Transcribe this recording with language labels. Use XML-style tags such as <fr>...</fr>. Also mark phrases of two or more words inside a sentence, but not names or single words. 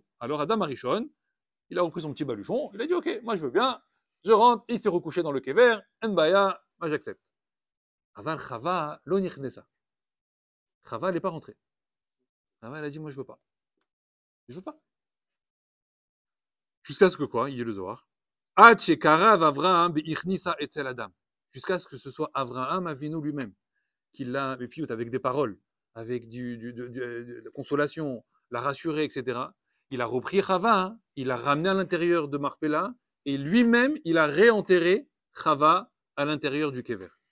<fr>Alors, Adam Arishon, il a repris son petit baluchon, il a dit, ok, moi je veux bien, je rentre, il s'est recouché dans le kever, Nbaya, moi j'accepte.</fr> <he>אבל חוה, לא נכנסה.</he> <fr>Chava, elle n'est pas rentrée. Chava, elle a dit, moi je veux pas. Je veux pas. Jusqu'à ce que quoi, il dit le Zohar.</fr> <he>עד שקרב אברהם באכניסא אצל אדם.</he> <fr>Jusqu'à ce que ce soit Avraham Avinu lui-même, qui l'a, et puis avec des paroles, avec de la consolation, l'a rassuré, etc. Il a repris Chava, hein, il l'a ramené à l'intérieur de Marpella, et lui-même, il a réenterré Chava à l'intérieur du Kever.</fr>